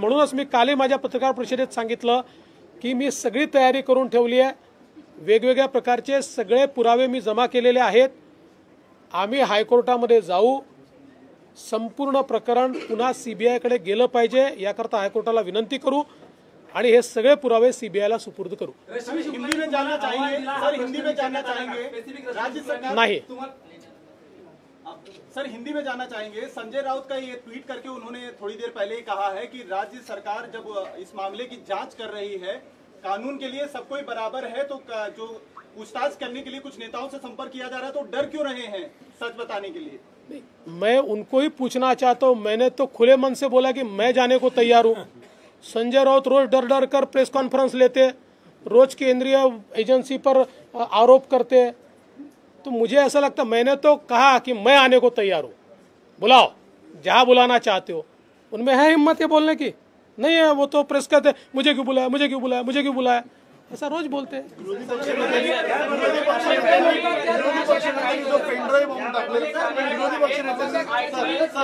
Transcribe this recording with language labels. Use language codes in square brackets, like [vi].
[mr] म्हणूनच मी कालही माझ्या पत्रकार परिषदेत सांगितलं की मी सगळी तयारी करून ठेवली आहे. वेगवेगळ्या प्रकारचे सगळे पुरावे मी जमा केलेले आहेत. आम्ही हायकोर्टामध्ये जाऊ. संपूर्ण प्रकरण पुन्हा सीबीआयकडे गेलं पाहिजे याकरता हायकोर्टाला विनंती करू आणि हे सगळे पुरावे सीबीआयला सुपूर्द करू. [hi] हिंदी में जानना चाहेंगे सर, हिंदी में जानना चाहेंगे राज्य सरकार [mr] नाही. [hi] सर हिंदी में जानना चाहेंगे, संजय राउत का ये ट्वीट करके उन्होंने थोड़ी देर पहले ही कहा है कि राज्य सरकार जब इस मामले की जांच कर रही है, कानून के लिए सब कोई बराबर है, तो जो पूछताछ करने के लिए कुछ नेताओं से संपर्क किया जा रहा है तो डर क्यों रहे हैं सच बताने के लिए? मैं उनको ही पूछना चाहता हूं. मैंने तो खुले मन से बोला कि मैं जाने को तैयार हूं. संजय राउत रोज डर डर कर प्रेस कॉन्फ्रेंस लेते, रोज केंद्रीय एजेंसी पर आरोप करते. तो मुझे ऐसा लगता, मैंने तो कहा कि मैं आने को तैयार हूं. बुलाओ, जहां बुलाना चाहते हो. उनमें है हिम्मत ये बोलने की? नहीं है. वो तो प्रेस कहते मुझे क्यों बुलाया, मुझे क्यों बुलाया, मुझे क्यों बुलाया, ऐसा रोज बोलते हैं. [mr] विरोधी पक्षनेत्यांनी जो पेनड्राईव्ह बॉम्ब टाकले, विरोधी पक्षनेत्यांनी